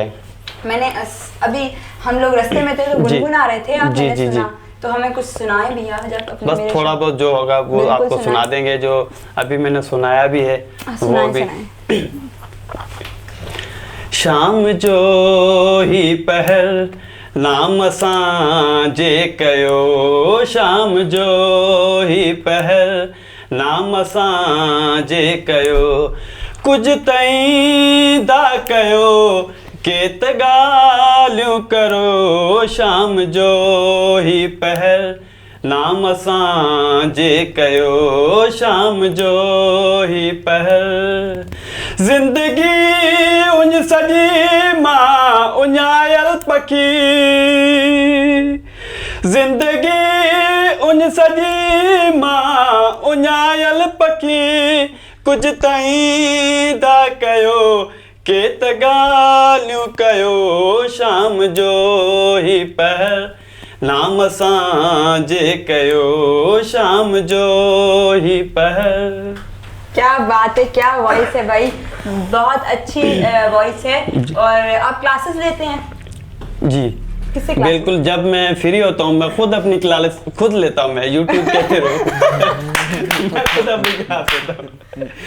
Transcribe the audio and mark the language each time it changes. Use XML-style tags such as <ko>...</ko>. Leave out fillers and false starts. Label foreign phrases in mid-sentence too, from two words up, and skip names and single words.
<hi>मैंने अभी हम लोग रास्ते में थे तो गुनगुना रहे थे आप, जी, मैंने जी, सुना, तो हमें कुछ सुनाए भी यार जब अपने बस मेरे थोड़ा शो- बहुत जो होगा वो बिल्कुल आपको सुना देंगे, जो अभी मैंने सुनाया भी है वो सुनाए, भी। सुनाए।</hi> <sd>शाम जो ही पहर नाम सांजे कयो, शाम जो ही पहर नाम सांजे कयो, कुछ तई दा कयो केत गाल्यूं करो, शाम जो ही पहर नाम सांजे कयो, शाम जो ही पहर, जिंदगी उन सजी मां उञायल पखी, जिंदगी उन सजी मां उञायल पखी, कुछ तई दा कयो केत गाल्यूं कयो, शाम जो ही पहर नाम सांजे कयो, शाम जो ही पहर।</sd> <hi>क्या बात है, क्या वॉइस है भाई, बहुत अच्छी वॉइस है। और आप क्लासेस लेते हैं? जी किससे क्लासेस? बिल्कुल, जब मैं फ्री होता हूँ मैं खुद अपनी क्लास खुद लेता हूँ, मैं यूट्यूब के थ्रू मैं खुद अपनी क्लास लेता हूँ।</hi>